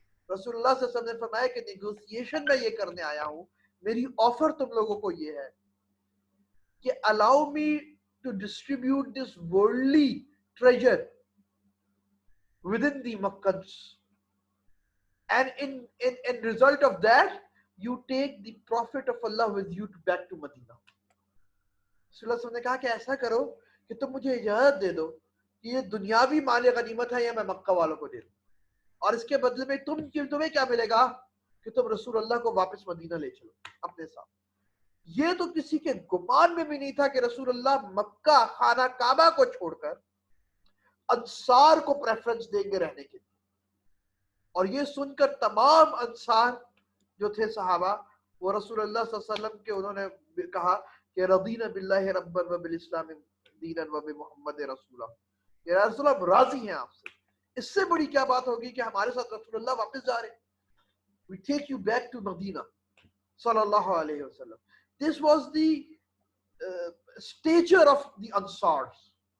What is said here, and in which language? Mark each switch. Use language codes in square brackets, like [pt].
[ur] رسول اللہ صلی اللہ علیہ وسلم نے فرمایا کہ نیگوشیشن میں یہ کرنے آیا ہوں، میری آفر تم لوگوں کو یہ ہے کہ [en] allow me to distribute this worldly treasure within the Makkans, and in result of that you take the Prophet of Allah with you back to Medina. [ur] رسول اللہ نے کہا کہ ایسا کرو کہ تم مجھے اجازت دے دو کہ یہ دنیاوی مال غنیمت ہے یا میں مکہ والوں کو دے دوں، اور اس کے بدلے میں تمہیں کیا ملے گا کہ تم رسول اللہ کو واپس مدینہ لے چلو اپنے ساتھ۔ یہ تو کسی کے گمان میں بھی نہیں تھا کہ رسول اللہ مکہ خانہ کعبہ کو چھوڑ کر انصار کو پریفرنس دیں گے رہنے کے لیے۔ اور یہ سن کر تمام انصار جو تھے صحابہ، وہ رسول اللہ صلی اللہ علیہ وسلم کے انہوں نے کہا کہ [ar] رضینا باللہ ربا وبالاسلام دینا وبمحمد رسولہ، [ur] یا رسول اللہ ہم راضی ہیں آپ سے، اس سے بڑی کیا بات ہوگی کہ ہمارے ساتھ رسول اللہ واپس جا رہے ہیں۔ [en] We take you back to Medina sallallahu alayhi wa sallam. This was the stature of the Ansars.